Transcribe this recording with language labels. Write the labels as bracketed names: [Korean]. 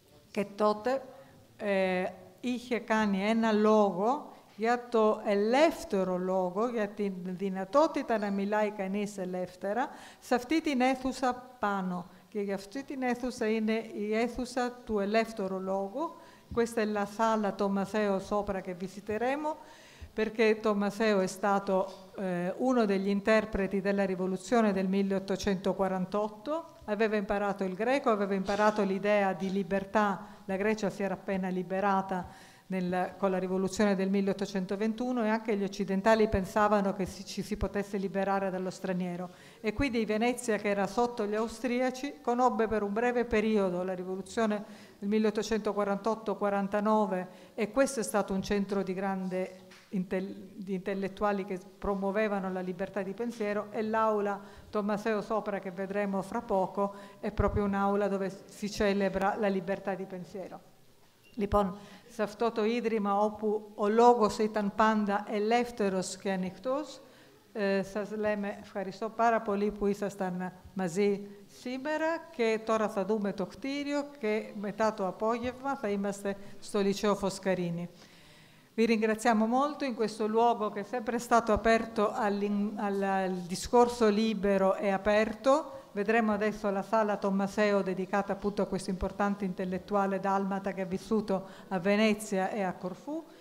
[Greek] Και τότε είχε κάνει ένα λόγο για το ελεύθερο λόγο, για την δυνατότητα να μιλάει κανείς ελεύθερα, σε αυτή την αίθουσα πάνω. Και για αυτή την αίθουσα είναι η αίθουσα του ελεύθερου λόγου. [Italian] Questa è la sala Tommaseo sopra che visiteremo, perché Tommaseo è stato uno degli interpreti della rivoluzione del 1848, aveva imparato il greco, aveva imparato l'idea di libertà, la Grecia si era appena liberata con la rivoluzione del 1821 e anche gli occidentali pensavano che ci si potesse liberare dallo straniero. E quindi Venezia, che era sotto gli austriaci, conobbe per un breve periodo la rivoluzione del 1848-49 e questo è stato un centro di di intellettuali che promuovevano la libertà di pensiero, e l'aula Tommaseo sopra che vedremo fra poco è proprio un'aula dove si celebra la libertà di pensiero. [Greek] Λοιπόν, σε αυτό το ίδρυμα όπου ο λόγος ήταν πάντα ελεύθερος και ανοιχτός, σας λέμε ευχαριστώ πάρα πολύ που ήσασταν μαζί σήμερα και τώρα θα δούμε το κτίριο και μετά το απόγευμα θα είμαστε στο Liceo Foscarini. [Italian] Vi ringraziamo molto in questo luogo che è sempre stato aperto al discorso libero e aperto. Vedremo adesso la sala Tommaseo dedicata appunto a questo importante intellettuale dalmata che ha vissuto a Venezia e a Corfù,